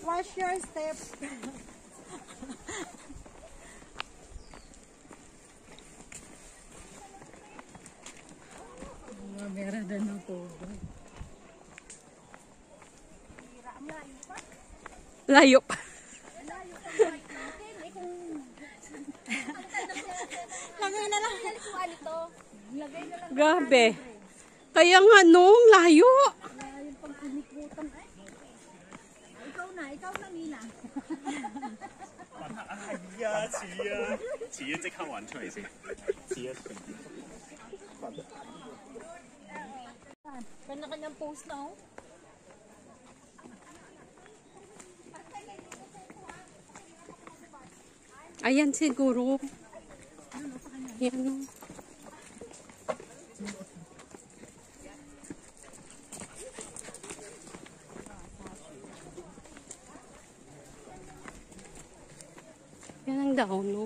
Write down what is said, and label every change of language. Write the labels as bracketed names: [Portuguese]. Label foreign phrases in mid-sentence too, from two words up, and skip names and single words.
[English] Watch your step. [Filipino] Meron din ng tubig. Layo pa. Lagay na lang. Grabe. Kaya nga nung layo. Yung pag-inikutan. Ikaw na, Nina. [Cantonese] 哎呀，似啊，即刻還出嚟先，似啊。 [Filipino] Kanya-kanyang post na oh. Ayan siguro. Yan o. Yan ang dahon, no?